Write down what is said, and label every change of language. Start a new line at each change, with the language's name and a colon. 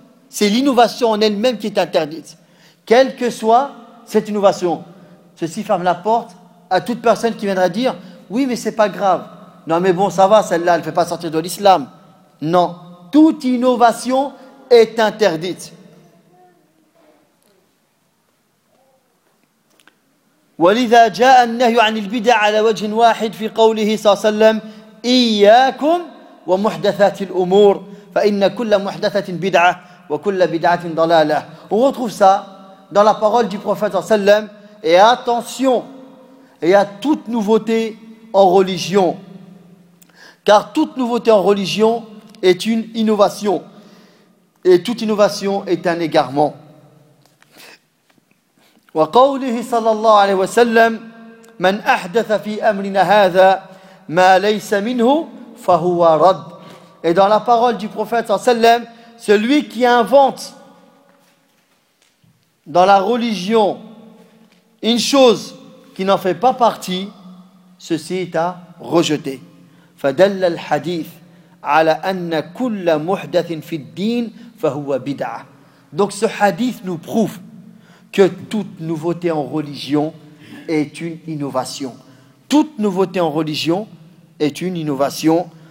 French: C'est l'innovation en elle-même qui est interdite. Quelle que soit cette innovation. Ceci ferme la porte à toute personne qui viendra dire « Oui, mais c'est pas grave. Non, mais bon, ça va, celle-là, elle ne fait pas sortir de l'islam. » Non, toute innovation est interdite.
Arabic: ولذا جاء النهي عن البدع على وجه واحد في قوله صلى الله عليه وسلم إياكم ومحدثات الأمور فإن كل محدثة بدعة وكل بدعة ضلالة.
French: On retrouve ça dans la parole du prophète
Arabic: صلى الله عليه وسلم.
French: Et attention, il y a toute nouveauté en religion, car toute nouveauté en religion est une innovation, et toute innovation est un égarement.
Arabic: وقوله صلى الله عليه وسلم من أحدث في أمرنا هذا ما ليس منه فهو رد.
French: Et dans la parole du prophète sallam, celui qui invente dans la religion une chose qui n'en fait pas partie, ceci est à rejeter.
Arabic: فدل الحديث على أن كل محدث في الدين فهو بدعة.
French: Donc ce hadith nous prouve que toute nouveauté en religion est une innovation. Toute nouveauté en religion est une innovation.